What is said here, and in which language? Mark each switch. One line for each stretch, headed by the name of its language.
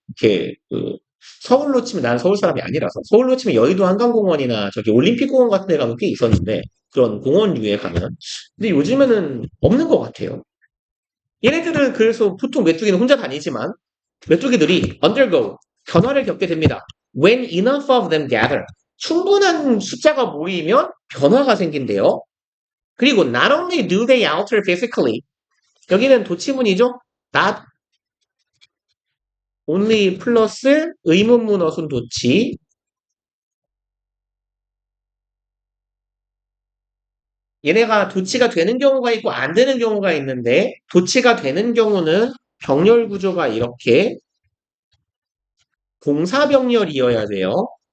Korean: 이렇게 서울로 치면 나는 서울 사람이 아니라서 서울로 치면 여의도 한강공원이나 저기 올림픽공원 같은 데 가면 꽤 있었는데 그런 공원류에 가면 근데 요즘에는 없는 것 같아요. 얘네들은 그래서 보통 메뚜기는 혼자 다니지만 메뚜기들이 undergo 변화를 겪게 됩니다.
English: When enough of them gather
Korean: 충분한 숫자가 모이면 변화가 생긴대요. 그리고
English: not only do they alter physically
Korean: 여기는 도치문이죠. not only 플러스 의문문 어순 도치 얘네가 도치가 되는 경우가 있고 안 되는 경우가 있는데 도치가 되는 경우는 병렬 구조가 이렇게 동사병렬이어야 돼요.